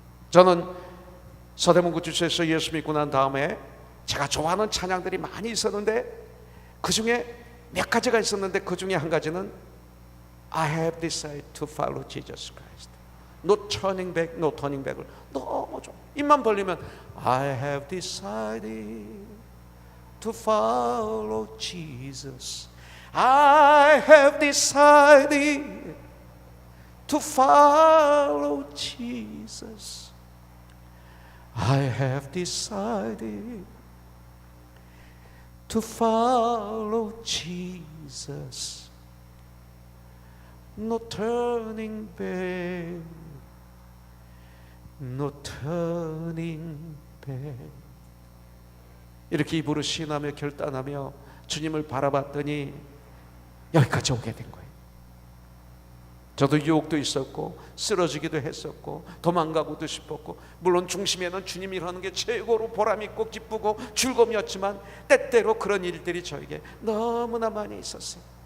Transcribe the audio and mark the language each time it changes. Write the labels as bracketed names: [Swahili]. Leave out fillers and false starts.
[Korean] 저는 서대문구 주소에서 예수 믿고 난 다음에 제가 좋아하는 찬양들이 많이 있었는데 그 중에 몇 가지가 있었는데 그 중에 한 가지는 [English] I have decided to follow Jesus Christ. No turning back, no turning back을 [Korean] 너무 좀 입만 벌리면 [English] I have decided to follow Jesus. I have decided to follow Jesus. I have decided to follow Jesus. No turning back, no turning back. [Korean] 이렇게 입으로 시인하며 결단하며 주님을 바라봤더니 여기까지 오게 된 거예요. 저도 유혹도 있었고 쓰러지기도 했었고 도망가고도 싶었고, 물론 중심에는 주님이라는 게 최고로 보람있고 기쁘고 즐거움이었지만 때때로 그런 일들이 저에게 너무나 많이 있었어요.